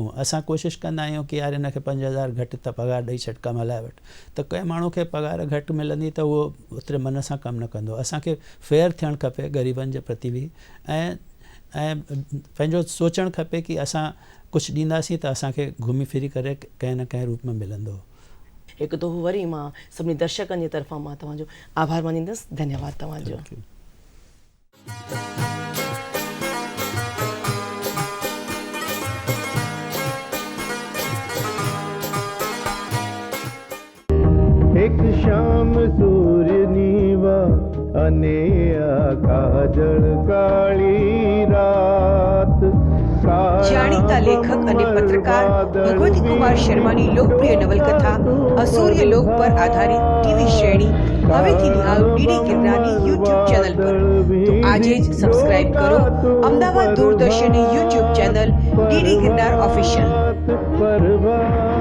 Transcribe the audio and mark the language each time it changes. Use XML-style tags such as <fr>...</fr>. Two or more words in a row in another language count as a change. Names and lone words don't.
<sd>असां कोशिशि कंदा आहियूं कि यार हिन खे 5,000 घटि त पघार ॾेई छॾ, कमु हलाए वठि, त कंहिं माण्हू खे पघार घटि मिलंदी त उहो ओतिरे मन सां कमु न कंदो। असांखे फेयर थियणु खपे ग़रीबनि जे प्रति बि ऐं पंहिंजो सोचणु खपे कि असां कुझु ॾींदासीं त असांखे घुमी फिरी करे कंहिं न कंहिं रूप में मिलंदो। हिकु दफ़ो वरी मां सभिनी दर्शकनि जे तरफ़ां मां तव्हांजो आभार मञींदसि। धन्यवाद तव्हांजो।</sd> <gu>એક શામ સૂર્ય નીવા અનેયા કાજળ કાળી રાત। જાણીતા લેખક અને પત્રકાર ભગવતી કુમાર શર્માની લોકપ્રિય નવલકથા અસૂર્ય લોક પર આધારિત ટીવી શ્રેણી હવેથી નિહાળો ડીડી ગિરનારની YouTube ચેનલ પર। તો આજે જ સબસ્ક્રાઇબ કરો અમદાવાદ દૂરદર્શનની YouTube ચેનલ ડીડી ગિરનાર ઓફિશિયલ।</gu>